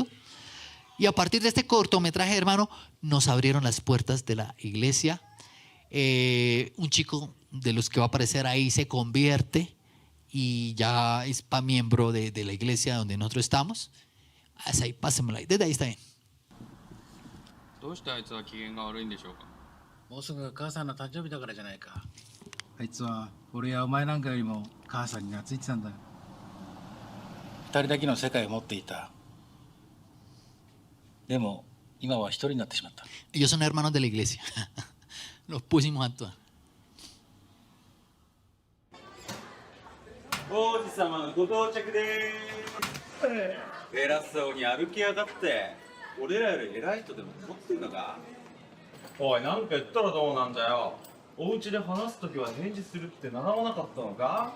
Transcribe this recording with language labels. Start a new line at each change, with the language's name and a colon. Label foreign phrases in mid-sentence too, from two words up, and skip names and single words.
Spanish: Y a partir de este cortometraje, hermano, nos abrieron las puertas de la iglesia. Un chico de los que va a aparecer ahí se convierte y ya es miembro de la iglesia donde nosotros estamos. Ahí, pásenmelo ahí. Desde ahí está bien.
Japanese: どうしてあいつは機嫌が悪いんでしょうか。もうすぐ母さんの誕生日だからじゃないか。あいつは俺やお前なんかよりも母さんに懐いてたんだ。二人だけの世界を持っていた。でも今は一人になってしまった。
Spanish: Ellos son hermanos de la iglesia. Los pusimos a actuar.
Japanese: 王子様のご到着でーす。偉そうに歩きやがって。俺らより偉い人でも思ってんのか。おい、なんか言ったらどうなんだよ。お家で話すときは返事するって習わなかったのか。